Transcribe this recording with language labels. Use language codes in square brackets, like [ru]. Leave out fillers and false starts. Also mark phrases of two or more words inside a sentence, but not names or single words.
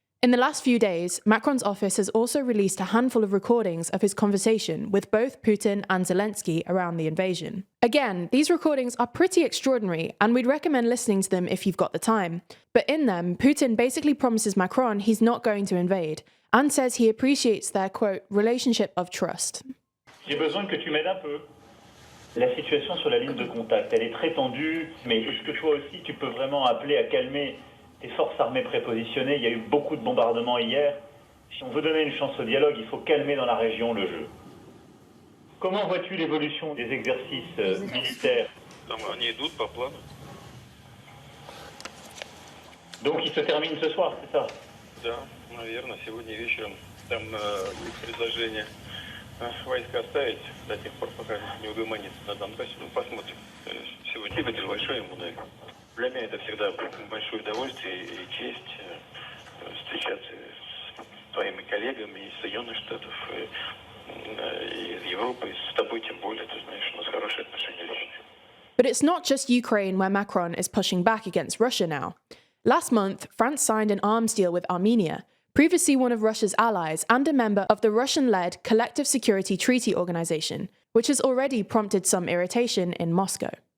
[en] In the last few days, Macron's office has also released a handful of recordings of his conversation with both Putin and Zelensky around the invasion. Again, these recordings are pretty extraordinary, and we'd recommend listening to them if you've got the time. But in them, Putin basically promises Macron he's not going to invade, and says he appreciates their, quote, relationship of trust. [fr] J'ai besoin que tu m'aides un peu. La situation sur la ligne de contact, elle est très tendue, mais est-ce que toi aussi tu peux vraiment appeler à calmer tes forces armées prépositionnées? Il y a eu beaucoup de bombardements hier. Si on veut donner une chance au dialogue, il faut calmer dans la région le jeu. Comment vois-tu l'évolution des exercices militaires? [ru] Они идут по плану. [fr] Donc ils se terminent ce soir, c'est ça? [ru] Да, наверное, сегодня вечером там есть предложение войска оставить до тех пор, пока не угомонится на Донбассе. Ну, посмотрим. Сегодня выигрыш большой ему, да. Для меня это всегда большое удовольствие и честь встречаться с твоими коллегами из Соединенных Штатов, из Европы, с тобой тем более, ты знаешь, у нас хорошие отношения личные. [en] But it's not just Ukraine where Macron is pushing back against Russia now. Last month, France signed an arms deal with Armenia, previously one of Russia's allies and a member of the Russian-led Collective Security Treaty Organization, which has already prompted some irritation in Moscow.